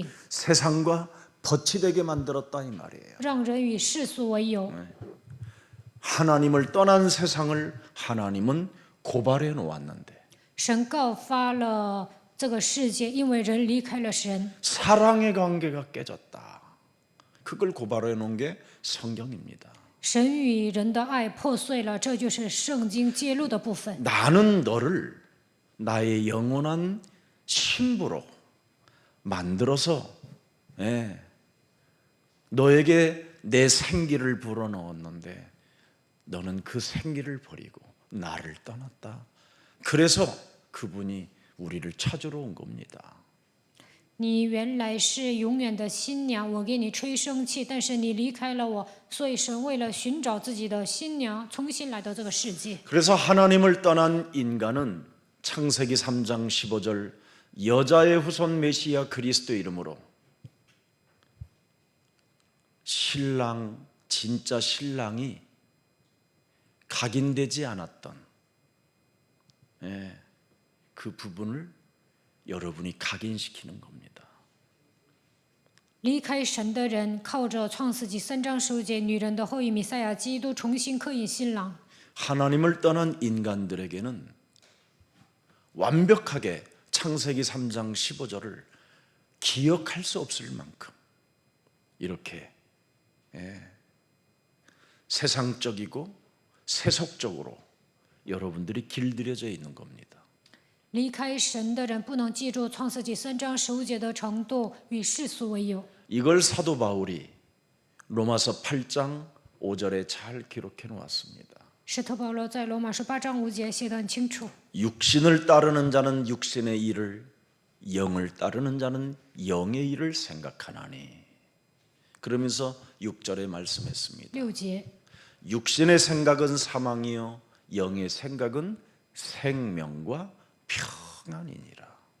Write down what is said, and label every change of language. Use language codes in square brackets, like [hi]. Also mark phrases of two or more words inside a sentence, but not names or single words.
[ko] 세상과 벗이 되게 만들었다 이 말이에요. [zh] 让人与世俗为友。 [ko] 하나님을 떠난 세상을 하나님은 고발해 놓았는데 [zh] 神告发了这个世界，因为人离开了神， [ko] 사랑의 관계가 깨졌다. 그걸 고발해 놓은 게 성경입니다. [zh] 神与人的爱破碎了，这就是圣经揭露的部分。 [ko] 나는 너를 나의 영원한 신부로 만들어서 너에게 내 생기를 불어넣었는데 너는 그 생기를 버리고 나를 떠났다. 그래서 그분이 우리를 찾으러 온 겁니다. [zh] 你原来是永远的新娘，我给你吹生气，但是你离开了我，所以神为了寻找自己的新娘，重新来到这个世界。 [ko] 그래서 하나님을 떠난 인간은 창세기 3장 15절 여자의 후손 메시아 그리스도 이름으로 신랑, 진짜 신랑이 각인되지 않았던 그 부분을 여러분이 각인시키는 겁니다. [zh] 离开神的人，靠着创世纪3章15节，女人的后裔弥赛亚基督重新刻印新郎。 [ko] 하나님을 떠난 인간들에게는 완벽하게 창세기 3장 15절을 기억할 수 없을 만큼 이렇게 세상적이고 세속적으로 여러분들이 길들여져 있는 겁니다. [zh] 离开神的人不能记住创世纪3章15节的程度，与世俗为友。 [ko] 이걸 사도 바울이 로마서 8장 5절에 잘 기록해 놓았습니다. [zh] 使徒保罗在罗马书8章5节写得很清楚。 [ko] 육신을 따르는 자는 육신의 일을, 영을 따르는 자는 영의 일을 생각하나니. 그러면서 6절에 말씀했습니다. [zh] 6节， [ko] 육신의 생각은 사망이요 영의 생각은 생명과 평안이니라.